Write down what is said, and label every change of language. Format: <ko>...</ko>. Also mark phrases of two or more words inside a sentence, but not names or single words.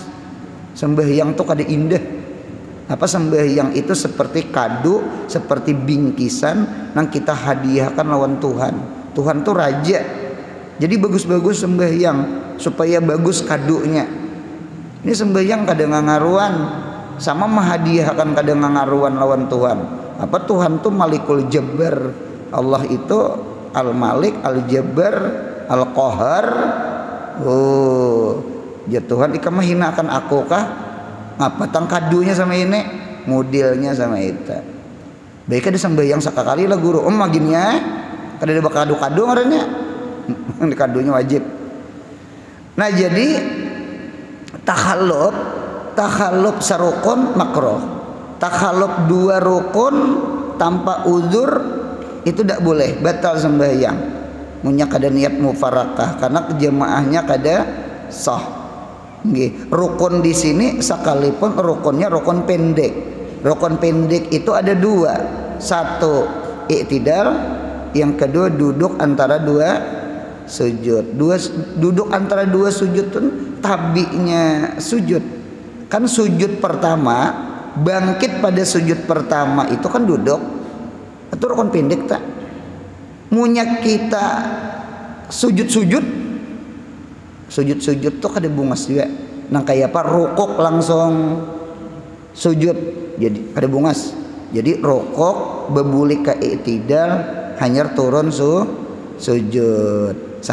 <bjn>Sembahyang tuh kada indah. Apa sembahyang itu seperti kado, seperti bingkisan yang kita hadiahkan lawan Tuhan. Tuhan tuh raja. Jadi bagus-bagus sembahyang supaya bagus kadonya. Ini sembahyang kada ngaruan, sama menghadiahkan kada ngaruan lawan Tuhan. Apa Tuhan tuh Malikul Jabbar.</bjn> <id>Allah itu Al-Malik, Al-Jabbar, Al-Qahar.</id> <bjn>Oh, ya Tuhan ika mahinakan aku kah? Ngapa tang kadunya sama ini, modelnya sama itu. Baik ada sembahyang sakakali lah guru. Maginnya kada ada kado-kado ngarannya. Kadonya wajib. Nah jadi takhallub sarukun makruh.</bjn> <id>Takhallub dua rukun tanpa uzur itu tidak boleh, batal sembahyang.</id> <bjn>Munya kada niat mufarakah karena jemaahnya kada sah. Nggih, rukun di sini sekalipun rukunnya rukun pendek.</bjn> <id>Rukun pendek itu ada dua. Satu i'tidal, yang kedua duduk antara dua sujud.</id> <bjn>Duduk antara dua sujud itu tabinya sujud.</bjn> <id>Kan sujud pertama, bangkit pada sujud pertama itu kan duduk.</id> <bjn>Itu rukun pendek tak? Munya kita sujud tuh kada bungas juga. Nang kayak apa rukuk langsung sujud. Jadi kada bungas. Jadi rukuk bebulik ke i'tidal hanyar turun sujud.</bjn>